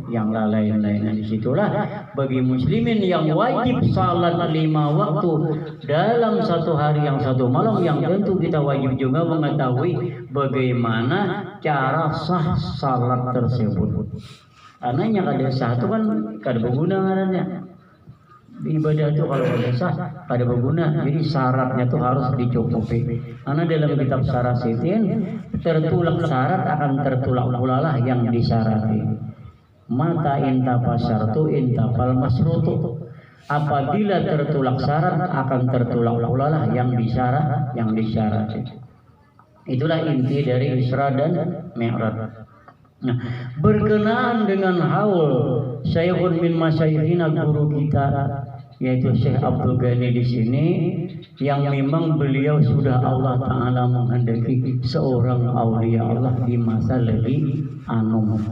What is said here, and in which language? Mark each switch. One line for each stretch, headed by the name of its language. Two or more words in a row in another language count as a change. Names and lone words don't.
Indonesian: Nah, disitulah bagi muslimin yang wajib salat 5 waktu dalam satu hari yang satu malam, yang tentu kita wajib juga mengetahui bagaimana cara sah salat tersebut.
Banjar: Karena kada sah itu kan kada berguna katanya. Ibadah itu kalau kada sah kada berguna.
Indonesian: Jadi syaratnya itu harus dicukupi. Karena dalam kitab Syarah Sitin, tertulak syarat akan tertulak pula lah yang disyarati.
Arabic: Mata intafal syartu intafal masrutu.
Indonesian: Apabila tertulak syarat akan tertulak pula lah yang disyarati. Itulah inti dari Isra dan Mi'raj. Nah, berkenaan dengan haul
Arabic: Syekhun min masyayikhina,
Indonesian: guru kita yaitu Syekh Abdul Ghani di sini, yang memang beliau sudah Allah Ta'ala menghendaki seorang aulia Allah di masa lagi anum.